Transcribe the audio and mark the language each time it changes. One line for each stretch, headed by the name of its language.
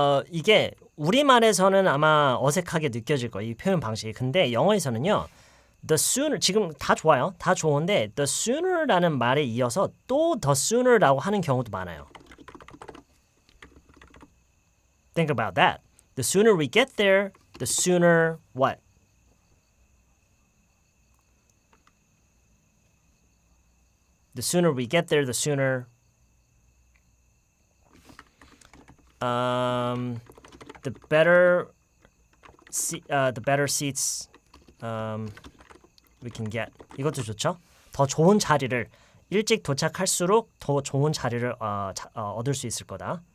Korean: 이게 우리말에서는 아마 어색하게 느껴질 거예요. 이 표현 방식이. 근데 영어에서는요. The sooner 지금 다 좋아요. 다 좋은데 the sooner라는 말에 이어서 또 the sooner라고 하는 경우도 많아요.
English: Think about that. The sooner we get there, the sooner what? The sooner we get there, the sooner the better seats we can get.
Korean: 이것도 좋죠? 더 좋은 자리를 일찍 도착할수록 더 좋은 자리를 얻을 수 있을 거다.